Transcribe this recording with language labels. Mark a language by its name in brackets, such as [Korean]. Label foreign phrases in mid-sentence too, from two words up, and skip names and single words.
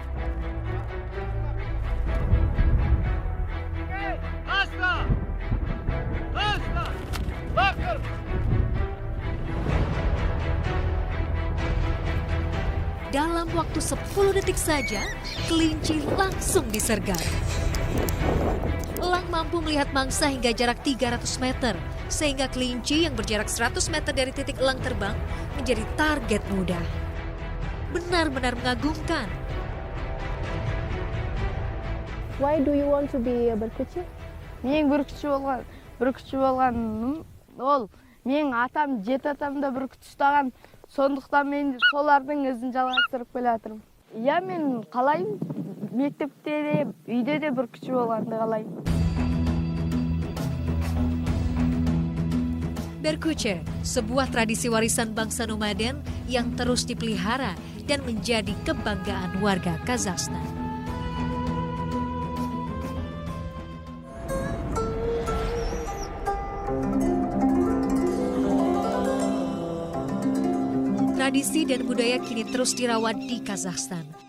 [Indonesian] Dalam waktu 10 detik saja, kelinci langsung disergap. Elang mampu melihat mangsa hingga jarak 300 meter, sehingga kelinci yang berjarak 100 meter dari titik elang terbang menjadi target mudah. Benar-benar mengagumkan. [English] Why do you want to be a berkuci? [Kazakh] Мен бүркітші болғаным ол менің атам, жеті атам да бүркіт ұстаған. Сондықтан мен солардың ізін жалғастырып келе жатырмын. Иә, мен қалаймын, мектепте де, үйде де бүркітші болғанды қалаймын. [Indonesian] Berkuce, sebuah tradisi warisan bangsa nomaden yang terus dipelihara dan menjadi kebanggaan warga Kazakhstan. Tradisi dan budaya kini terus dirawat di Kazakhstan.